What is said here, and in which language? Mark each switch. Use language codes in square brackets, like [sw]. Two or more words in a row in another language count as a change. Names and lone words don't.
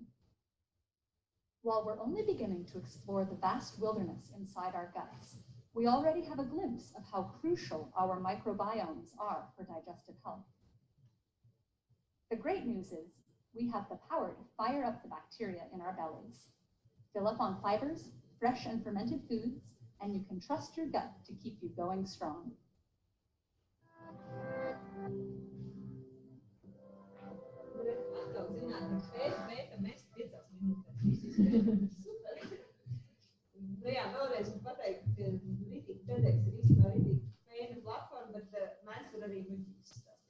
[en] While we're only beginning to explore the vast wilderness inside our guts, we already have a glimpse of how crucial our microbiomes are for digestive health. The great news is we have the power to fire up the bacteria in our bellies. Fill up on fibers, fresh and fermented foods, and you can trust your gut to keep you going strong. [lv] Nu jā, vēlreiz pateikt, ka rītīgi TEDx ir īstenībā rītīgi fēna platforma, bet mēs tur arī muļķības stāstīt.